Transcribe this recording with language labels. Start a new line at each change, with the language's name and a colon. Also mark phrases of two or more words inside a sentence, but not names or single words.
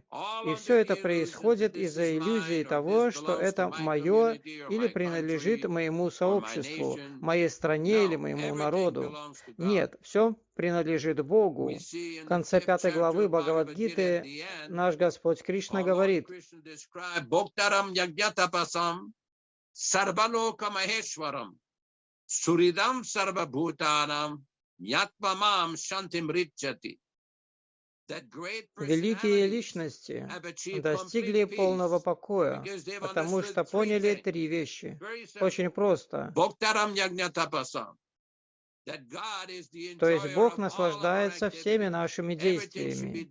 Russian: И все это происходит из-за иллюзии того, что это мое или принадлежит моему сообществу, моей стране или моему народу. Нет, все принадлежит Богу. В конце 5 главы Бхагавад-гиты наш Господь Кришна говорит:
Sanskrit: सुहृदं सर्वभूतानां ज्ञात्वामां शान्तिमृच्छति.
Russian: Великие личности достигли полного покоя, потому что поняли 3 вещи. Очень просто. То есть Бог наслаждается всеми нашими действиями.